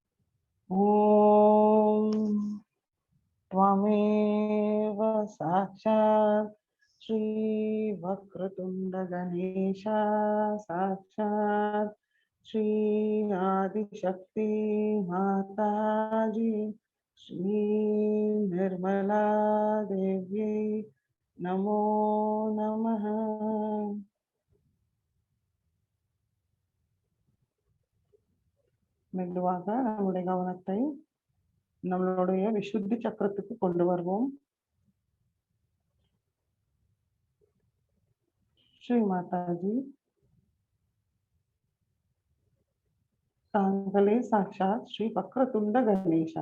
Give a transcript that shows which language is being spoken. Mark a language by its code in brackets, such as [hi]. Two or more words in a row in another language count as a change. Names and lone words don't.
[sa] ஓம் त्वमेव साक्षात् श्री वक्रतुंड गणेशा साक्षात् श्री आदिशक्ति माताजी श्री निर्मला देव्यै नमो नमः. [ta] மெதுவாக நம்முடைய கவனத்தை நம்மளுடைய விசுத்தி சக்கரத்துக்கு கொண்டு வருவோம். ஸ்ரீ மாதாஜி, தாங்களே சாட்சாத் ஸ்ரீ வக்ரதுண்ட கணேசா.